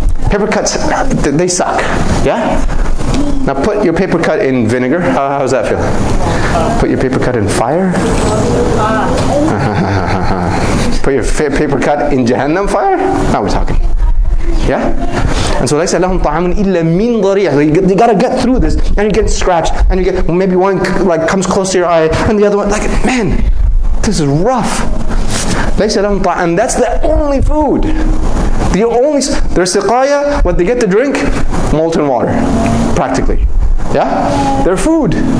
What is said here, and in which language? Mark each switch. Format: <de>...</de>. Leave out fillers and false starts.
<en>Paper cuts, they suck, yeah? Now put your paper cut in vinegar. How does that feel? Put your paper cut in fire. Put your paper cut in Jahannam fire. Now we're talking. Yeah? And so</en> <ar>لَيْسَ لَهُمْ طَعَامٌ إِلَّا مِن ضَرِيعٍ.</ar> <en>You gotta get through this, and you get scratched, and you get maybe one comes close to your eye, and the other one man, this is rough.</en> <ar>لَيْسَ لَهُمْ طَعَامٌ,</ar> <en>and that's the only food. Their siqaya, what they get to drink, molten water, practically. Yeah? Their food.</en>